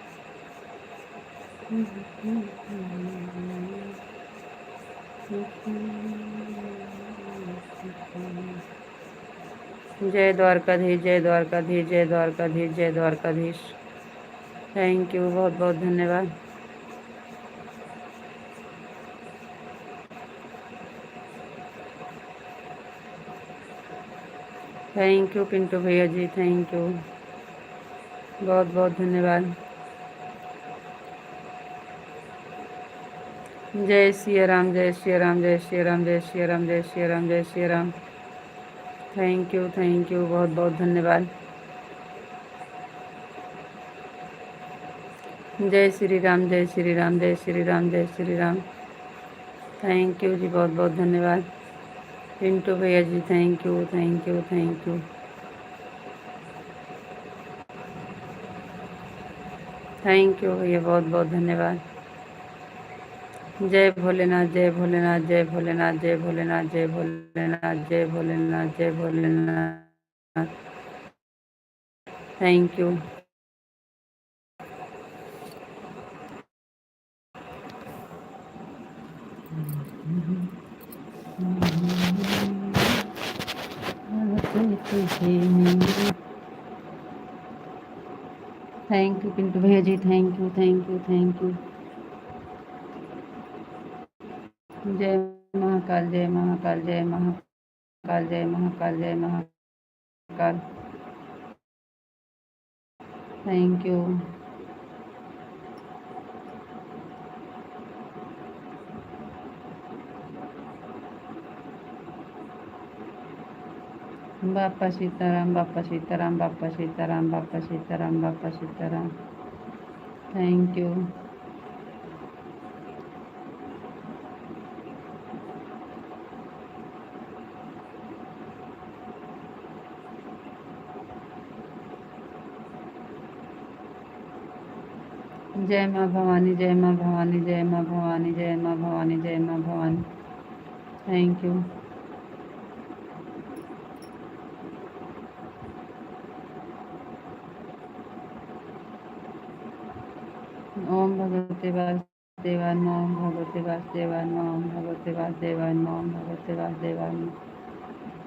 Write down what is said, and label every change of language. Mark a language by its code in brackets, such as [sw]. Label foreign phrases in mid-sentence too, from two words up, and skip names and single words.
[hi] जय द्वारकाधीश, जय द्वारकाधीश, जय द्वारकाधीश, जय द्वारकाधीश। [en] thank you, [hi] बहुत बहुत धन्यवाद। [en] thank you [hi] पिंटू भैया जी, [en] thank you, [hi] बहुत बहुत धन्यवाद। जय श्री राम, जय श्री राम, जय श्री राम, जय श्री राम, जय श्री राम, जय श्री राम। [en] thank you, [hi] बहुत बहुत धन्यवाद। जय श्री राम, जय श्री राम, जय श्री राम, जय श्री राम। [en] thank you [hi] जी, बहुत बहुत धन्यवाद। पिंटू भैया जी, [en] thank you thank you thank you. thank you [hi] भैया, बहुत बहुत धन्यवाद। जय भोलेनाथ, जय भोलेनाथ, जय भोलेनाथ, जय भोलेनाथ, जय भोलेनाथ, जय भोलेनाथ, जय भोलेनाथ। [en] Thank you. Thank you [hi] पिंटू भैया जी, [en] thank you, thank you, thank you. [hi] जय महाकाल, जय महाकाल, जय महाकाल, जय महाकाल, जय महाकाल। [en] thank you. [hi] बापा सीताराम, बापा सीताराम, बापा सीताराम, बापा सीताराम, बापा सीताराम। [en] thank you. [hi] जय माँ भवानी, जय माँ भवानी, जय माँ भवानी, जय माँ भवानी, जय माँ भवानी। [en] thank you. [sa] ओम भगवते वासुदेवाय नमः, ओम भगवते वासुदेवाय नमः, ओम भगवते वासुदेवाय नमः, ओम भगवते वासुदेवाय नमः।